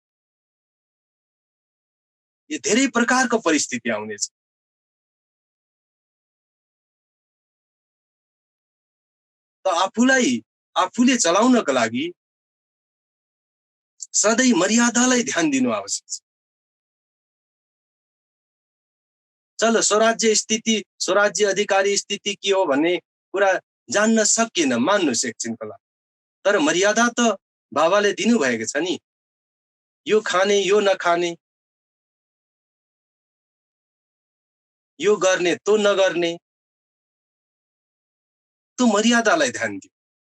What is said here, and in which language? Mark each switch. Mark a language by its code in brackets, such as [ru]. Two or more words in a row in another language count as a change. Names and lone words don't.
[ne] यो धेरै प्रकारको परिस्थिति आउनेछ। त आफूले चलाउनका लागि सधैँ मर्यादालाई ध्यान दिनु आवश्यक छ। चल स्वराज्य अधिकारी स्थिति के हो भन्ने कुरा जान्न सकिएन, मान्नुस् एकछिनको लागि। तर मर्यादा त बाबाले दिनुभएको छ नि। यो खाने, यो नखाने, यो गर्ने, तो नगर्ने, त्यो मर्यादालाई ध्यान दियो।